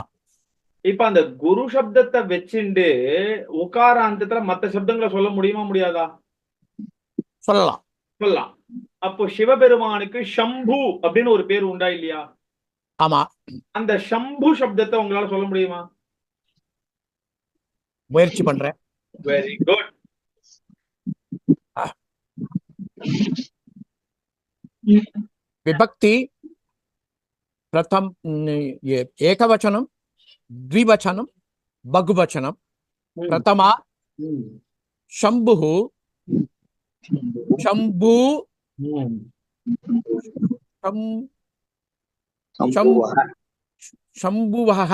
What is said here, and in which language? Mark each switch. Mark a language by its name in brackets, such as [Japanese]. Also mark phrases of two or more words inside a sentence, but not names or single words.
[Tamil] இப்ப அந்த குரு சப்தத்தை வச்சுண்டு உகாராந்தத்துல மத்த சப்தங்களை சொல்ல முடியுமா முடியாதா சொல்லலாம் அப்போ சிவபெருமானுக்கு சம்பு அப்படின்னு ஒரு பேர் உண்டா இல்லையா ஆமா அந்த சம்பு சப்தத்தை உங்களால சொல்ல முடியுமா முயற்சி பண்றேன் [English] very good [Sanskrit] विभक्ति प्रथम एकवचनम द्विवचनम बहुवचनम प्रथमा शंभुः शंभु शंभुवः